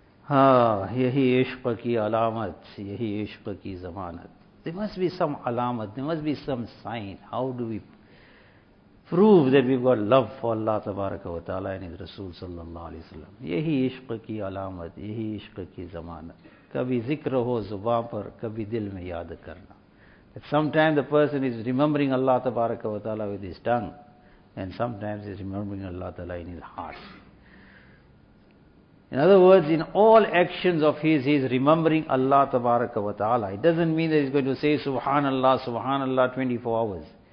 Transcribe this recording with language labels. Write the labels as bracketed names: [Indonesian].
[Urdu] ہاں یہی عشق کی علامت, یہی عشق کی ضمانت. [English] There must be some علامت, there must be some sign. How do we prove that we've got love for Allah تبارک و تعالیٰ یعنی رسول صلی اللہ علیہ وسلم؟ [Urdu] یہی عشق کی علامت, یہی عشق کی ضمانت. کبھی ذکر ہو زبان پر کبھی دل میں یاد کرنا. [English] Sometimes the person is remembering Allah تبارک و تعالیٰ with his tongue, and sometimes he's remembering Allah تعالیٰ in his heart. In other words, in all actions of his, he is remembering Allah tabaraka wa ta'ala. It doesn't mean that he is going to say subhanallah, subhanallah 24 hours.